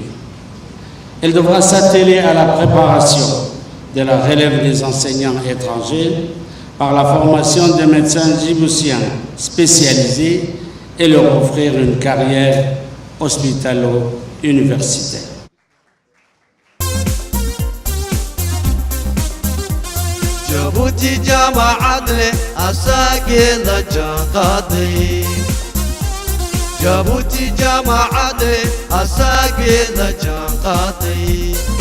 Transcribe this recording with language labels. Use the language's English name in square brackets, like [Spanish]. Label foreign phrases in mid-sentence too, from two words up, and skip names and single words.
[French] Elle devra s'atteler à la préparation de la relève des enseignants étrangers par la formation de médecins djiboutiens spécialisés et leur offrir une carrière hospitalo-universitaire. [Somali] Jabuuti jaamacad leh asaageeda jaanqaaday Jabuuti jaamacad leh asaageeda jaanqaaday